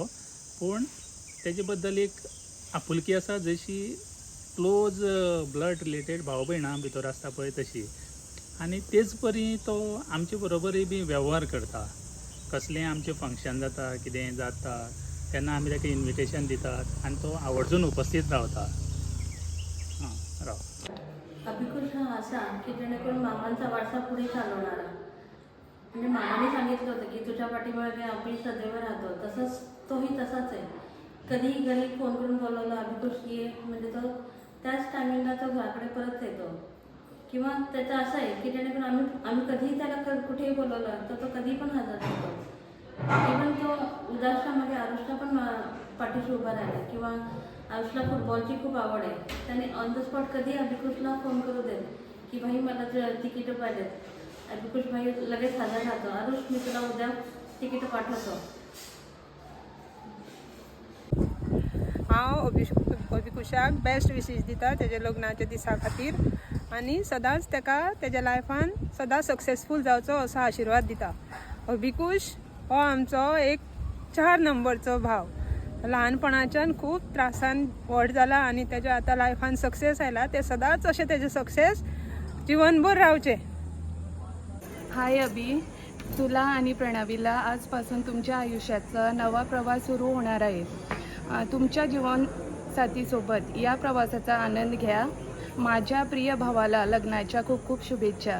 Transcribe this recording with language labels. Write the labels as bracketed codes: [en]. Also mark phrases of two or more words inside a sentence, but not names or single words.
[kok] पूण तेजे बद्दल एक आपुलकी आसा जशी [en] close blood related [kok] भाव भयणां भितर आसता पळय तशी. आनी तेच परी तो आमचे बरोबरूय बी वेव्हार करता. कसलेंय आमचें फंक्शन जाता कितेंय जाता तेन्ना आमी ताका इन्विटेशन दितात आनी तो आवर्जून उपस्थित रावता. राव [mr] अभिकुश हा असा की जेणेकरून मामांचा वारसा पुढे चालवणारा. म्हणजे मामाने सांगितलं होतं की तुझ्या पाठीमागे आम्ही सदैव राहतो, तसंच तोही तसाच आहे. कधीही घरी फोन करून बोलवलं अभिकुश ये म्हणजे तो त्याच टायमिंगला तो घराकडे परत येतो. किंवा त्याचं असं आहे की जेणेकरून आम्ही कधीही त्याला कुठेही बोलवलं तर तो कधीही पण हजर होतो. इव्हन तो उदासामध्ये आरुषला पण पाठीशी उभा राहिला. किंवा आरुषला फुटबॉलची खूप आवड आहे, त्याने [en] on the spot [mr] कधी अभिकुशला फोन करू देत की भाई मला तिकीट पाहिजेत. अभिकुश भाई लगेच हजर राहतो. आरुष मी तुला उद्या तिकीट पाठवतो. [kok] हांव अभिकुशाक [en] best wishes [kok] दिता तेज्या लग्नाच्या दिसा खातीर आनी सदांच तेका तेज्या लायफान सदां सक्सेसफूल जावचो असो आशिर्वाद दिता. अभिकुश हो आमचो एक 4 नंबरचो भाव. ल्हानपणाच्यान खूब त्रासान व्हड जाला आनी तेज्या आतां लायफान सक्सेस आयला. ते सदांच अशें तेजें सक्सेस जिवनभर रावचें. [mr] हाय अभि, तुला आणि प्रणवीला आजपासून तुमच्या आयुष्याचा नवा प्रवास सुरू होणार आहे. तुमच्या जीवनसाथीसोबत या प्रवासाचा आनंद घ्या. माझ्या प्रिय भावाला लग्नाच्या खूप खूप शुभेच्छा.